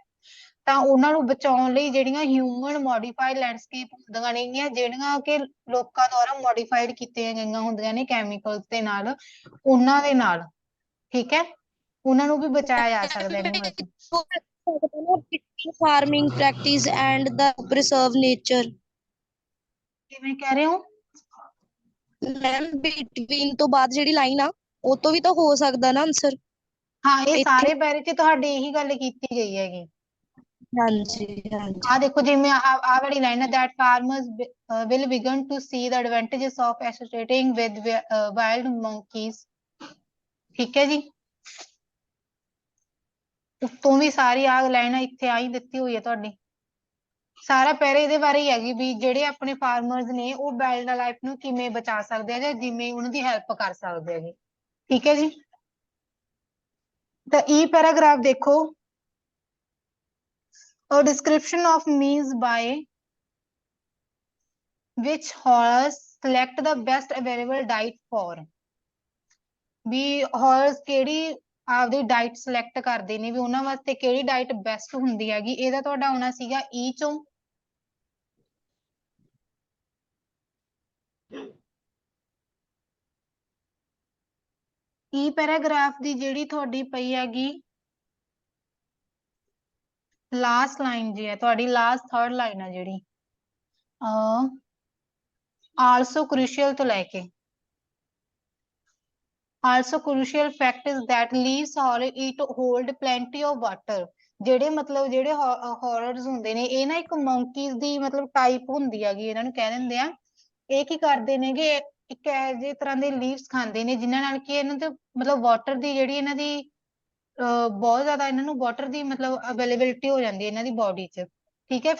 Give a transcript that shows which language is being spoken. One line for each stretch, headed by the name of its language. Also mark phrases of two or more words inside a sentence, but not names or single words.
Punjabi: ਤਾਂ ਉਹਨਾਂ ਨੂੰ ਬਚਾਉਣ ਲਈ ਜਿਹੜੀਆਂ
English: human modified landscape
Punjabi: ਹੁੰਦੀਆਂ ਨੇਗੀਆਂ, ਜਿਹੜੀਆਂ ਕਿ ਲੋਕਾਂ ਦੁਆਰਾ ਮੋਡੀਫਾਈਡ ਕੀਤੀਆਂ ਗਈਆਂ ਹੁੰਦੀਆਂ ਨੇ ਕੈਮੀਕਲਸ ਦੇ ਨਾਲ, ਉਹਨਾਂ ਦੇ ਨਾਲ, ਠੀਕ ਹੈ, ਉਹਨਾਂ ਨੂੰ ਵੀ ਬਚਾਇਆ ਜਾ ਸਕਦਾ ਐਨੀਮਲਸ ਨੂੰ।
English: farming practice and the preserve nature।
Punjabi: ਕਿਵੇਂ ਕਹਿ ਰਹੇ ਹੋ
English: ma'am between
Punjabi: ਤੋਂ ਬਾਅਦ ਜਿਹੜੀ ਲਾਈਨ ਆ ਉਹ ਤੋਂ ਵੀ ਤਾਂ ਹੋ ਸਕਦਾ ਨਾ ਆਨਸਰ। ਹਾਂ, ਇਹ ਸਾਰੇ ਪੈਰੇ 'ਚ ਤੁਹਾਡੀ ਇਹੀ ਗੱਲ ਕੀਤੀ ਗਈ ਹੈਗੀ। ਹਾਂਜੀ ਹਾਂਜੀ। ਆ ਦੇਖੋ ਜਿਵੇਂ ਆ ਵਾਲੀ ਲਾਈਨ ਹੈ
English: that farmers will begin to see the advantages of associating with wild monkeys,
Punjabi: ਠੀਕ ਹੈ ਜੀ। ਉੱਤੋਂ ਵੀ ਸਾਰੀ ਆ ਲਾਈਨ ਇੱਥੇ ਆਈ ਦਿੱਤੀ ਹੋਈ ਹੈ ਤੁਹਾਡੀ, ਸਾਰਾ ਪੈਰੇ ਇਹਦੇ ਬਾਰੇ ਹੀ ਹੈਗੀ ਵੀ ਜਿਹੜੇ ਆਪਣੇ ਫਾਰਮਰਸ ਨੇ ਉਹ
English: wild life
Punjabi: ਨੂੰ ਕਿਵੇਂ ਬਚਾ ਸਕਦੇ ਆ ਜਾਂ ਜਿਵੇਂ ਉਹਨਾਂ ਦੀ ਹੈਲਪ ਕਰ ਸਕਦੇ ਹੈਗੇ, ਠੀਕ ਹੈ ਜੀ। ਤਾਂ ਇਹ ਪੈਰਾਗ੍ਰਾਫ ਦੇਖੋ,
English: a description of means by which horse select the best available diet for,
Punjabi: ਵੀ ਹਾਰਸ ਕਿਹੜੀ ਆਪਦੀ
English: diet select
Punjabi: ਕਰਦੇ ਨੇ ਵੀ ਉਹਨਾਂ ਵਾਸਤੇ ਕਿਹੜੀ
English: diet best
Punjabi: ਹੁੰਦੀ ਹੈਗੀ। ਇਹਦਾ ਤੁਹਾਡਾ ਆਉਣਾ ਸੀਗਾ ਈ ਚੋਂ, ਈ ਪੈਰਾਗ੍ਰਾਫ ਦੀ ਜਿਹੜੀ ਤੁਹਾਡੀ ਪਈ ਹੈਗੀ
English: last line
Punjabi: ਜੀ ਹੈ ਤੁਹਾਡੀ,
English: last third line
Punjabi: ਹੈ ਜਿਹੜੀ
English: also crucial
Punjabi: ਤੋਂ ਲੈ ਕੇ
English: also crucial fact is that leaves it hold plenty of water।
Punjabi: ਜਿਹੜੇ ਮਤਲਬ ਜਿਹੜੇ ਹੌਰਰਸ ਹੁੰਦੇ ਨੇ ਇਹ ਨਾ ਇੱਕ ਮੰਕੀਜ਼ ਦੀ ਮਤਲਬ ਟਾਈਪ ਹੁੰਦੀ ਹੈਗੀ, ਇਹਨਾਂ ਨੂੰ ਕਹਿ ਦਿੰਦੇ ਆ। ਇਹ ਕੀ ਕਰਦੇ ਨੇਗੇ, ਇੱਕ ਇਹੋ ਜਿਹੇ ਤਰ੍ਹਾਂ ਦੇ ਲੀਵਸ ਖਾਂਦੇ ਨੇ ਜਿਨ੍ਹਾਂ ਨਾਲ ਕਿ ਇਹਨਾਂ ਦੇ ਮਤਲਬ ਵਾਟਰ ਦੀ ਜਿਹੜੀ ਇਹਨਾਂ ਦੀ ਬਹੁਤ ਜ਼ਿਆਦਾ ਇਹਨਾਂ ਨੂੰ ਵਾਟਰ ਦੀ ਮਤਲਬ ਅਵੇਲੇਬਿਲਿਟੀ ਹੋ ਜਾਂਦੀ ਹੈ ਇਹਨਾਂ ਦੀ ਬੋਡੀ 'ਚ, ਠੀਕ ਹੈ।